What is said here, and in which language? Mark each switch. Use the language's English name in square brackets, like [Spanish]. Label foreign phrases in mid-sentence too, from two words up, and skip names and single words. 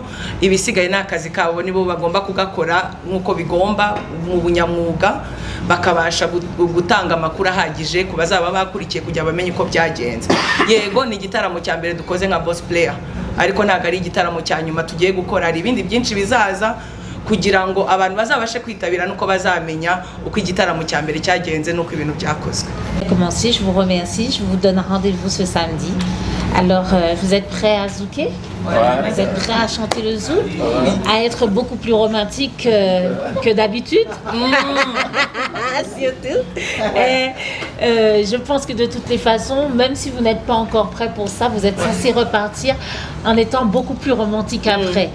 [Kinyarwanda] Ibisigaye n'akazi kabo nibo bagomba kugakora nk'uko bigomba mu bunyamwuga, bakabasha gutanga amakuru ahagije ku bazaba bakurikiye kugira bamenye uko byagenze. Yego ni igitaramo cya mbere dukoze nka Boss Player, ariko ntabwo ari igitaramo cya nyuma tugiye gukora. Hari ibindi byinshi bizaza kugira ngo abantu bazabashe kwitabira nuko bazamenya uko igitaramo cya mbere cyagenze nuko ibintu byakozwe. [French] Commencer, je vous remercie, je vous donne rendez-vous ce samedi. Alors, vous êtes prêts à zouker? Ouais. Vous êtes prêts à chanter le zouk? À être beaucoup plus romantique que d'habitude? Surtout. Et, je pense que de toutes les façons, même si vous n'êtes pas encore prêts pour ça, vous êtes censé repartir en étant beaucoup plus romantique après.